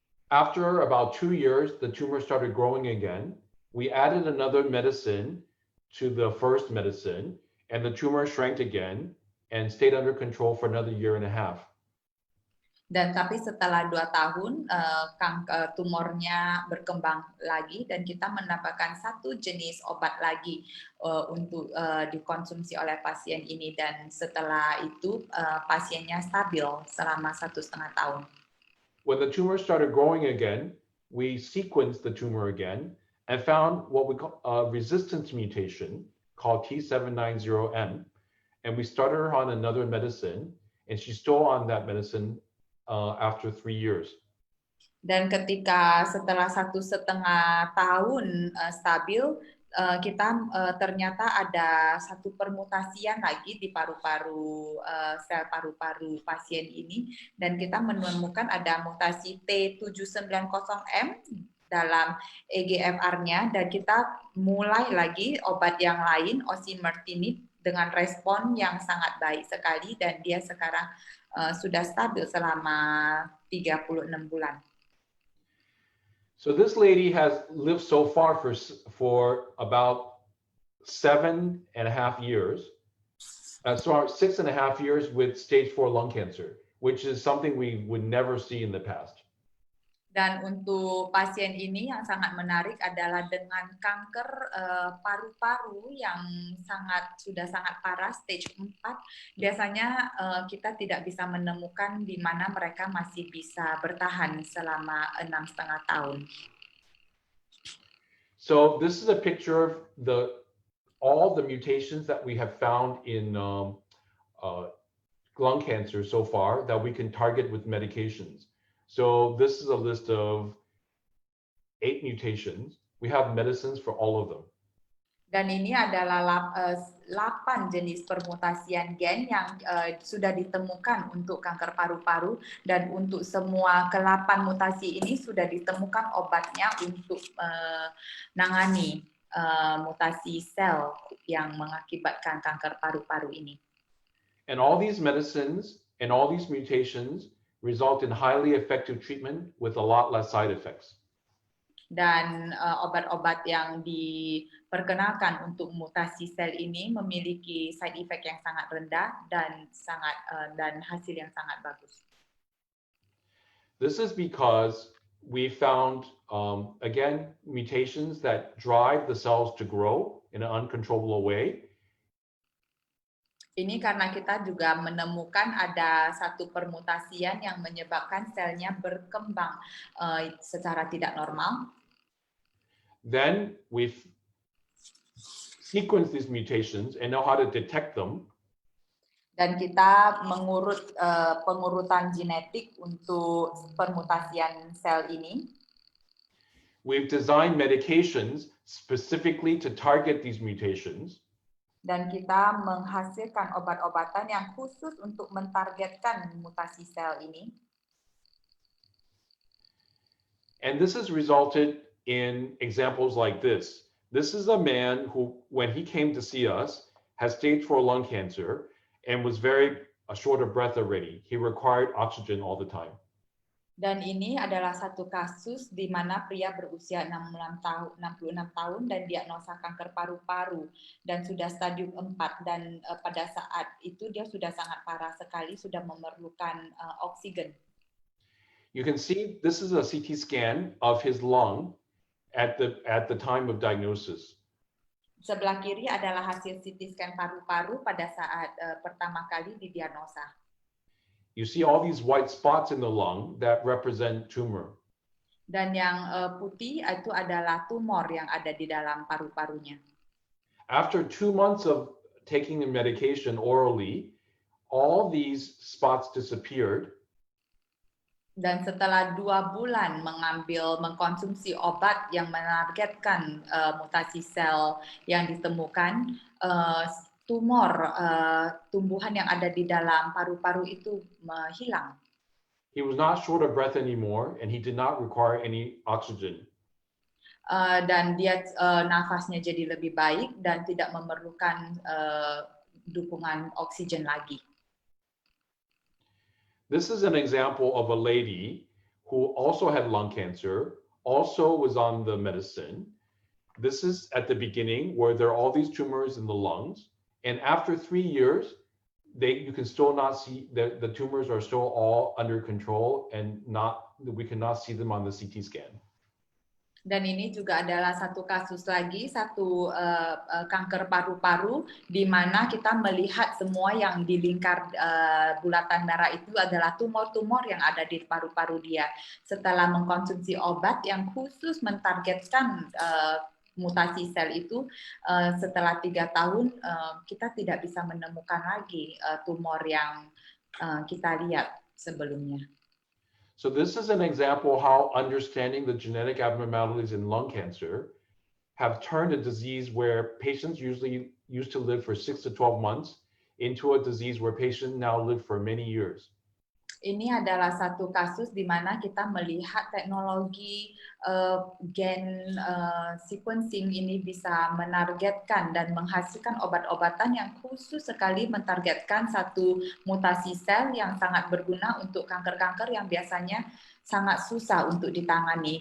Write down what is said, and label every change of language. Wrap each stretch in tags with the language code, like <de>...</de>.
<en>After about 2 years, the tumor started growing again. We added another medicine to the first medicine, and the tumor shrank again and stayed under control for another 1.5 years.</en> <id>Dan tapi setelah 2 tahun, tumornya berkembang lagi, dan kita mendapatkan satu jenis obat lagi untuk dikonsumsi oleh pasien ini, dan setelah itu pasiennya stabil selama 1,5 tahun.</id> <en>When the tumor started growing again, we sequenced the tumor again and found what we call a resistance mutation called T790M, and we started her on another medicine, and she's still on that medicine after 3 years.</en> <id>Dan ketika setelah 1,5 tahun stabil, kita ternyata ada satu permutasian lagi di paru-paru, sel paru-paru pasien ini, dan kita menemukan ada mutasi T790M dalam EGFR-nya, dan kita mulai lagi obat yang lain, osimertinib, dengan respon yang sangat baik sekali, dan dia sekarang sudah stabil selama 36 bulan.</id> <en>So this lady has lived so far for about 7.5 years. So 6.5 years with stage 4 lung cancer, which is something we would never see in the past.</en> <id>Dan untuk pasien ini yang sangat menarik adalah dengan kanker paru-paru yang sudah sangat parah, stage 4, biasanya kita tidak bisa menemukan di mana mereka masih bisa bertahan selama 6,5 tahun.</id> <en>So this is a picture of all the mutations that we have found in lung cancer so far that we can target with medications. So this is a list of 8 mutations. We have medicines for all of them.</en> <id>Dan ini adalah 8 jenis permutasian gen yang sudah ditemukan untuk kanker paru-paru, dan untuk semua ke-8 mutasi ini sudah ditemukan obatnya untuk menangani mutasi sel yang mengakibatkan kanker paru-paru ini.</id> <en>And all these medicines and all these mutations result in highly effective treatment with a lot less side effects.</en> <id>Dan obat-obat yang diperkenalkan untuk mutasi sel ini memiliki</id> <en>side effect</en> <id>yang sangat rendah dan hasil yang sangat bagus.</id> <en>This is because we found again mutations that drive the cells to grow in an uncontrollable way.</en> <id>Ini karena kita juga menemukan ada satu permutasian yang menyebabkan selnya berkembang secara tidak normal.</id> <en>Then we've sequenced these mutations and know how to detect them.</en> <id>Dan kita mengurut pengurutan genetik untuk permutasian sel ini.</id> <en>We've designed medications specifically to target these mutations.</en> <id>Dan kita menghasilkan obat-obatan yang khusus untuk mentargetkan mutasi sel ini.</id> <en>And this has resulted in examples like this. This is a man who, when he came to see us, has stage 4 lung cancer and was very short of breath already. He required oxygen all the time.</en> <id>Dan ini adalah satu kasus di mana pria berusia 66 tahun dan diagnosa kanker paru-paru dan sudah stadium 4, dan pada saat itu dia sudah sangat parah sekali, sudah memerlukan oksigen.</id> <en>You can see this is a CT scan of his lung at the time of diagnosis.</en> <id>Sebelah kiri adalah hasil CT scan paru-paru pada saat pertama kali didiagnosa.</id> <en>You see all these white spots in the lung that represent tumor.</en> <id>Dan yang putih itu adalah tumor yang ada di dalam paru-parunya.</id> <en>After 2 months of taking the medication orally, all these spots disappeared.</en> <id>Dan setelah 2 bulan mengkonsumsi obat yang menargetkan mutasi sel yang ditemukan, tumor tumbuhan yang ada di dalam paru-paru itu hilang.</id> <en>He was not short of breath anymore, and he did not require any oxygen.</en> <id>Dan dia nafasnya jadi lebih baik dan tidak memerlukan dukungan oksigen lagi.</id> <en>This is an example of a lady who also had lung cancer, also was on the medicine. This is at the beginning where there are all these tumors in the lungs. And after 3 years, you can still not see the tumors are still all under control and we cannot see them on the CT scan.</en> <id>Dan ini juga adalah satu kasus lagi, satu kanker paru-paru di mana kita melihat semua yang di lingkar bulatan merah itu adalah tumor-tumor yang ada di paru-paru dia. Setelah mengkonsumsi obat yang khusus mentargetkan mutasi sel itu, setelah 3 tahun kita tidak bisa menemukan lagi tumor yang kita lihat sebelumnya.</id> <en>So this is an example how understanding the genetic abnormalities in lung cancer have turned a disease where patients usually used to live for 6 to 12 months into a disease where patients now live for many years.</en> <id>Ini adalah satu kasus di mana kita melihat teknologi gen sequencing ini bisa menargetkan dan menghasilkan obat-obatan yang khusus sekali mentargetkan satu mutasi sel yang sangat berguna untuk kanker-kanker yang biasanya sangat susah untuk ditangani.</id>